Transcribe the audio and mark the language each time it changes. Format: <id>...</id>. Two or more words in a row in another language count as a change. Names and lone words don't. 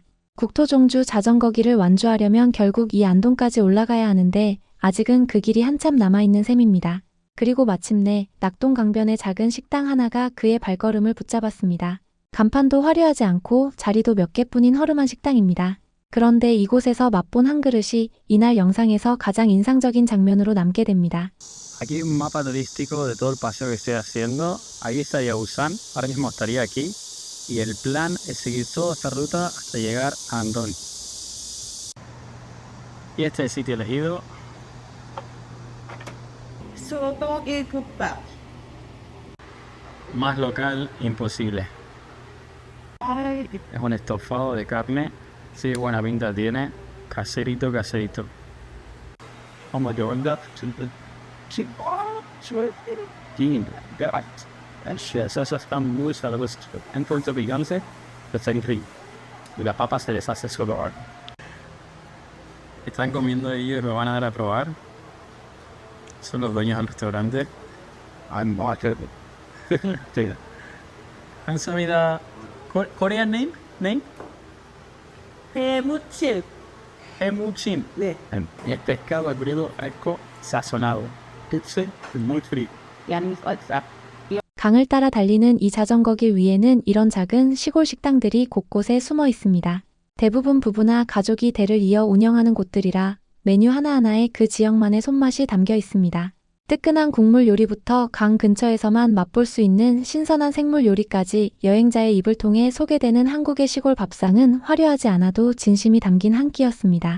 <ko>국토종주 자전거길을 완주하려면 결국 이 안동까지 올라가야 하는데 아직은 그 길이 한참 남아있는 셈입니다. 그리고 마침내 낙동 강변의 작은 식당 하나가 그의 발걸음을 붙잡았습니다. 간판도 화려하지 않고 자리도 몇 개뿐인 허름한 식당입니다. 그런데 이곳에서 맛본 한 그릇이 이날 영상에서 가장 인상적인 장면으로 남게 됩니다.</ko> <es>Aquí hay un mapa turístico de todo el paseo que estoy haciendo. Ahí estaría Busan, ahora mismo estaría aquí. Y el plan es seguir toda esta ruta hasta llegar a Andón. Y este es el sitio elegido.</es> <ko>소고기 국밥.</ko> <es>Más local imposible. Es un estofado de carne. Sí, buena pinta tiene. Caserito. Vamos a onda. Esas están muy sabrosas. Entonces, picantes, está increíble. Y la papa se les hace solo ahora. Están comiendo ellos y me van a dar a probar. Son los dueños del restaurante.</es> <en>I'm not sí.</en> <ko>감사합니다.</ko> <en>Korean name?</en> <ko>해무침. Hemuchin. 네.</ko> <es>Es pescado crudo, fresco, sazonado. Dulce y muy frío.</es> <ko>강을 따라 달리는 이 자전거길 위에는 이런 작은 시골 식당들이 곳곳에 숨어 있습니다. 대부분 부부나 가족이 대를 이어 운영하는 곳들이라 메뉴 하나하나에 그 지역만의 손맛이 담겨 있습니다. 뜨끈한 국물 요리부터 강 근처에서만 맛볼 수 있는 신선한 생물 요리까지 여행자의 입을 통해 소개되는 한국의 시골 밥상은 화려하지 않아도 진심이 담긴 한 끼였습니다.</ko>